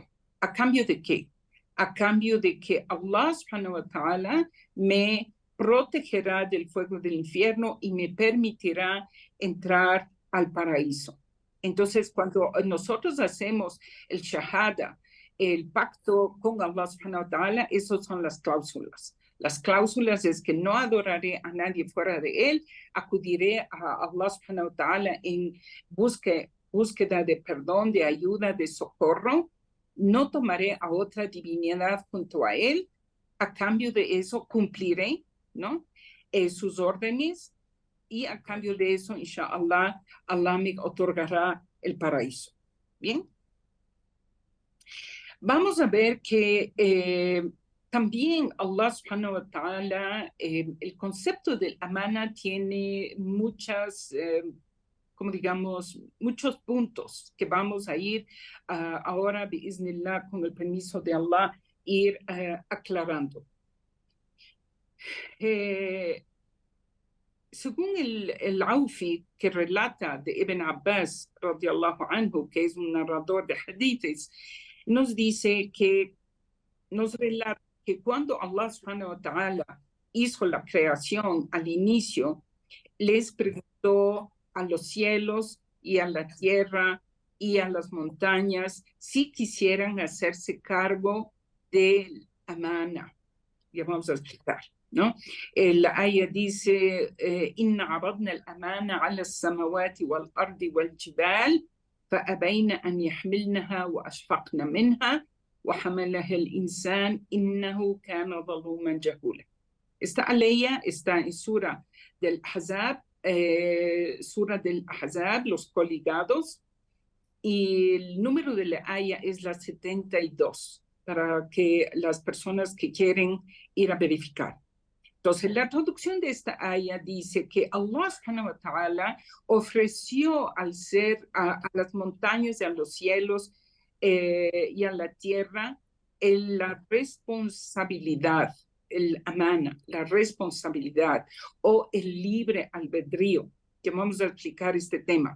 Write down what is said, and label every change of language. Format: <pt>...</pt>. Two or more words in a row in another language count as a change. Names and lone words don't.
<es>¿A cambio de qué? A cambio de que</es> <ar>الله سبحانه وتعالى</ar> <es>me protegerá del fuego del infierno y me permitirá entrar al paraíso. Entonces, cuando nosotros hacemos el shahada, el pacto con</es> <ar>الله سبحانه وتعالى,</ar> <es>esas son las cláusulas. Las cláusulas es que no adoraré a nadie fuera de él, acudiré a</es> <ar>الله سبحانه وتعالى</ar> <es>en búsqueda de perdón, de ayuda, de socorro, no tomaré a otra divinidad junto a él, a cambio de eso cumpliré, ¿no? Sus órdenes y a cambio de eso, inshallah, Allah me otorgará el paraíso. Bien. Vamos a ver que también</es> <ar>الله سبحانه وتعالى,</ar> <es>el concepto del amana tiene muchas, como digamos, muchos puntos que vamos a ir ahora, biiznillah, con el permiso de Allah, ir aclarando. Según el Aufi, que relata de Ibn Abbas,</es> <ar>رضي الله عنه,</ar> <es>que es un narrador de hadiths, nos dice que, nos relata que cuando</es> <ar>الله سبحانه وتعالى</ar> <es>hizo la creación al inicio, les preguntó a los cielos y a la tierra y a las montañas si quisieran hacerse cargo del amana. Ya vamos a explicar, ¿no? La aya dice,</es> <ar>إنا عرضنا الأمانة على السماوات والأرض والجبال فأبين أن يحملنها وأشفقن منها وحملها الإنسان إنه كان ظلوما جهولا.</ar> <es>Esta aya está en Sura del Ahzab, los coligados, y el número de la aya es la 72, para que las personas que quieren ir a verificar. Entonces, la traducción de esta aya dice que</es> <ar>الله سبحانه وتعالى</ar> <es>ofreció al ser, a las montañas y a los cielos y a la tierra la responsabilidad, el amana, la responsabilidad o el libre albedrío, que vamos a explicar este tema.</es>